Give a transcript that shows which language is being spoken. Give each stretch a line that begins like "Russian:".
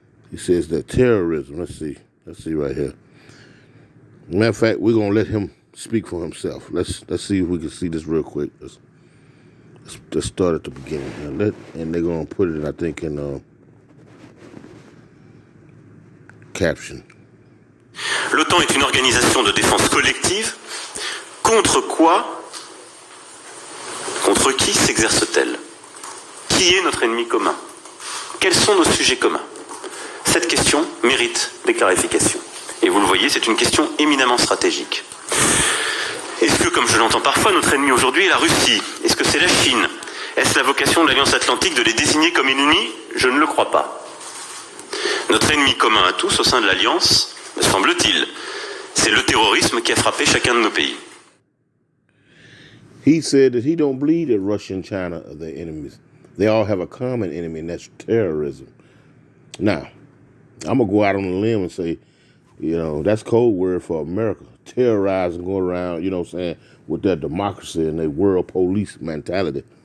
English: He says that terrorism, let's see right here. Matter of fact, we're gonna let him speak for himself. Let's see if we can see this real quick. Let's start at the beginning. And they're gonna put it, I think, in caption.
French: L'OTAN est une organisation de défense collective. Contre quoi? Contre qui s'exerce-t-elle? Qui est notre ennemi commun? Quels sont nos sujets communs? Cette question mérite des clarifications. Et vous le voyez, c'est une question éminemment stratégique. Est-ce que, comme je l'entends parfois, notre ennemi aujourd'hui est la Russie? Est-ce que c'est la Chine? Est-ce la vocation de l'Alliance Atlantique de les désigner comme ennemis? Je ne le crois pas. Notre ennemi commun à tous au sein de l'Alliance, me semble-t-il, c'est le terrorisme qui a frappé chacun de nos pays.
English: He said that he don't believe that Russia and China are their enemies. They all have a common enemy, and that's terrorism. Now, I'm going to go out on a limb and say, you know, that's code word for America. Terrorize and go around, you know what I'm saying, with their democracy and their world police mentality.